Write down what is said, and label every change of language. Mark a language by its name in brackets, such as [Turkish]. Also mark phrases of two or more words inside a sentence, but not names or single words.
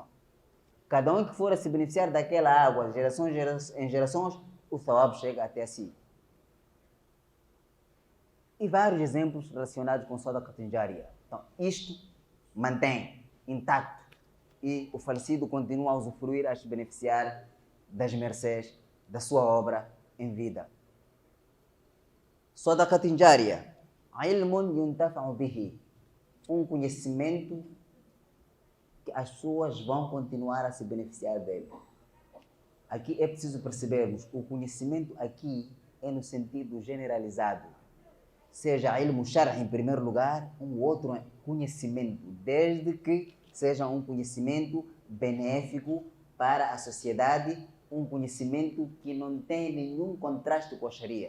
[Portuguese] Cada um que for a se beneficiar daquela água, de gerações em gerações, o thawab chega até si. E vários exemplos relacionados com [Arabic] صدقة جارية. [Portuguese] Então, isto mantém intacto e o falecido continua a usufruir, a se beneficiar das mercês da sua obra em vida. [Arabic] صدقة جارية، علم ينتفع به, [Portuguese] um conhecimento que as pessoas vão continuar a se beneficiar dele. Aqui é preciso percebermos, o conhecimento aqui é no sentido generalizado. Seja [Arabic] علم شرعي [Portuguese] em primeiro lugar, um outro conhecimento, desde que seja um conhecimento benéfico para a sociedade, um conhecimento que não tem nenhum contraste com a Sharia.